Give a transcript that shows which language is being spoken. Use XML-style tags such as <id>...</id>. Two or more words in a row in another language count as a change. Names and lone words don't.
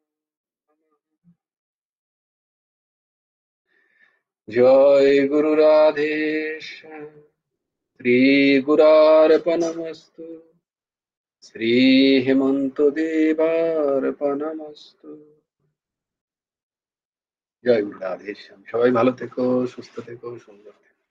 <sa>जय गुरु राधेश श्री गुरार्पणमस्तु श्री हेमंत देवार्पणमस्तु।</sa> <bn>জয় গুরু রাধেশ্যাম। সবাই ভালো থেকো, সুস্থ থেকো, সুন্দর থেকো।</bn>